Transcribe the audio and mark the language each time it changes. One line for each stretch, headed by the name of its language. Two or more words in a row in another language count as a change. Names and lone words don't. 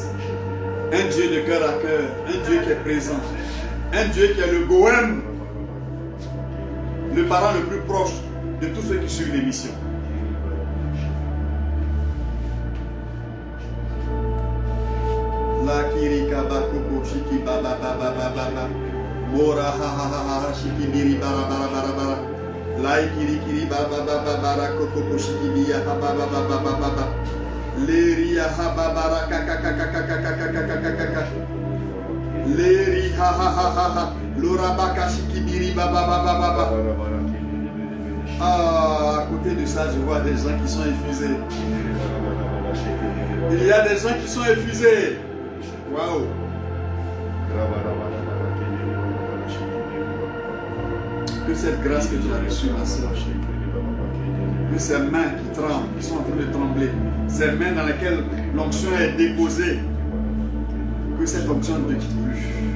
French: Un Dieu de cœur à cœur, un Dieu qui est présent, un Dieu qui est le Goëm, le parent le plus proche de tous ceux qui suivent l'émission. La kirika bakoko shiki baba baba baba mora ha ha ha ha shiki biri bara bara bara bara la kiri kiri baba baba bara koko shiki biya ha baba baba baba leri ha baba kaka kaka kaka kaka kaka kaka leri ha ha ha ha ha lora baka shiki biri baba baba baba. Ah, à côté de ça, je vois des gens qui sont effusés. Il y a des gens qui sont effusés. Waouh! Que cette grâce que tu as reçue, ma soeur, que ces mains qui tremblent, qui sont en train de trembler, ces mains dans lesquelles l'onction est déposée, que cette onction ne te quitte plus.